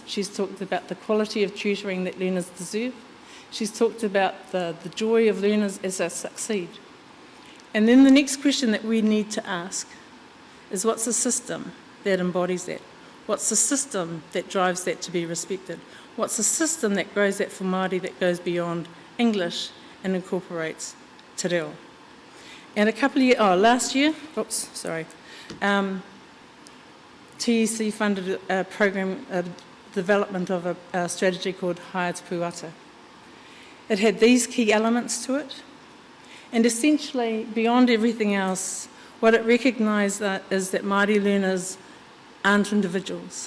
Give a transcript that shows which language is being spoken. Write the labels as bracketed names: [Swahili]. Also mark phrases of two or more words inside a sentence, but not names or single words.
[English] She's talked about the quality of tutoring that learners deserve. She's talked about the joy of learners as they succeed. And then the next question that we need to ask is what's the system that embodies that? What's the system that drives that to be respected? What's the system that grows that for Māori that goes beyond English and incorporates [Māori] te reo? [English] And last year, TEC funded a program, development of a strategy called Hāpai Puata. It had these key elements to it, and essentially, beyond everything else, what it recognised is that Māori learners aren't individuals,